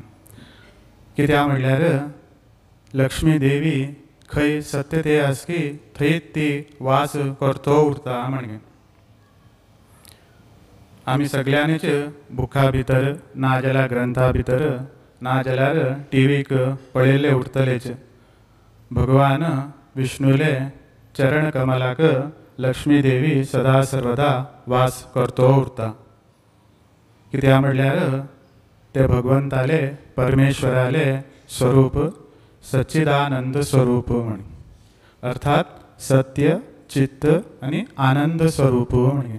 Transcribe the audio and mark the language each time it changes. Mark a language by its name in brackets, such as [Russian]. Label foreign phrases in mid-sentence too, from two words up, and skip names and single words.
[Konkani] कित्याक म्हणल्यार लक्ष्मी देवी खंय सत्यते आसकी थंय ती वास करतो उरता म्हणे। आमी सगळ्यांनीच बुका भितर ना जाल्यार ग्रंथा भितर ना जाल्यार टीव्हीक पळयले उरतलेच भगवान विष्णुले चरण कमलाक लक्ष्मी देवी सदा सर्वदा वास करतो उरता। कित्याक म्हणल्यार ते भगवंताले परमेश्वराले स्वरूप सच्चिदानंद स्वरूप म्हणे अर्थात सत्य चित्त आणि आनंद स्वरूप म्हणे।